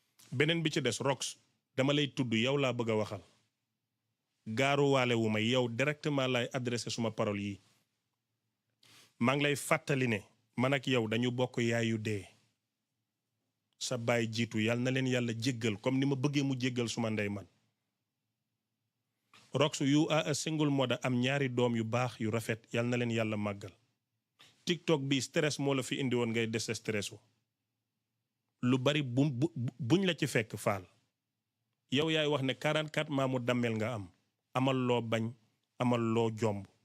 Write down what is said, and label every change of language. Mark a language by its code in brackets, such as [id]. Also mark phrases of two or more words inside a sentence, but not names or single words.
[wo] beneen bi ci des Rox dama lay tudd yow laa bëgg a waxal gaaruwaale wu ma yow directement lay adressé suma parole yi maa ngi lay fàttali ne man ak yow dañu bokk yaayu dee sa baay jiitu yàlla na leen yàlla jéggal comme ni ma bëggee mu jéggal suma ndey man Rox [en] you are a single mother [wo] am ñaari doom yu baax yu rafet yàlla na leen yàlla màggal TikTok bi stress moo la fi indi woon ngay des stressu lu bari buñ la ci fekk faal yow yaay wax ne 44 maamu dammel nga am amal loo bañ amal loo jomb